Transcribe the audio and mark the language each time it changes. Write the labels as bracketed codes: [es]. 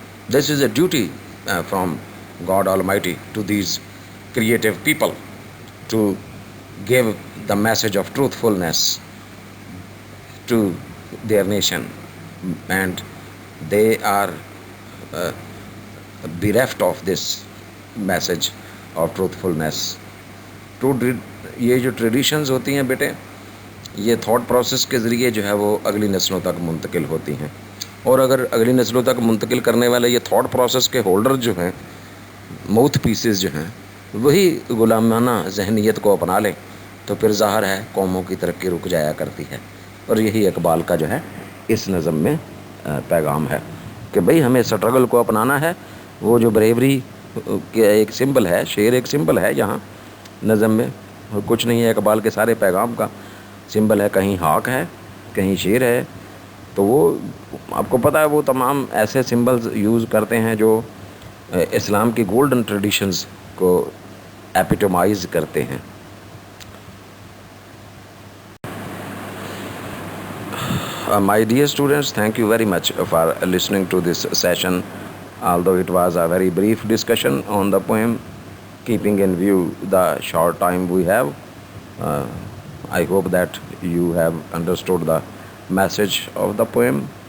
[en] This is a duty from God Almighty to these creative people to give the message of truthfulness to their nation, and they are uh, bereft of this message of truthfulness. [hi] ये जो traditions होती हैं बेटे, ये thought process के ज़रिए जो है वो अगली नस्लों तक मुंतकिल होती हैं, और अगर अगली नस्लों तक मुंतकिल करने वाले ये थॉट प्रोसेस के होल्डर जो हैं, माउथ पीसेस जो हैं, वही गुलामाना जहनीत को अपना लें तो फिर ज़ाहिर है कौमों की तरक्की रुक जाया करती है. और यही इकबाल का जो है इस नज़म में पैगाम है कि भाई हमें स्ट्रगल को अपनाना है. वो जो ब्रेवरी के एक सिंबल है, शेर एक सिंबल है यहाँ नज़म में, और कुछ नहीं है. इकबाल के सारे पैगाम का सिंबल है, कहीं हाक है, कहीं शेर है. तो वो आपको पता है वो तमाम ऐसे सिंबल्स यूज़ करते हैं जो इस्लाम की गोल्डन ट्रेडिशंस को एपिटोमाइज़ करते हैं. [en] My dear students, thank you very much for listening to this session. Although it was a very brief discussion on the poem, keeping in view the short time we have, I hope that you have understood the message of the poem.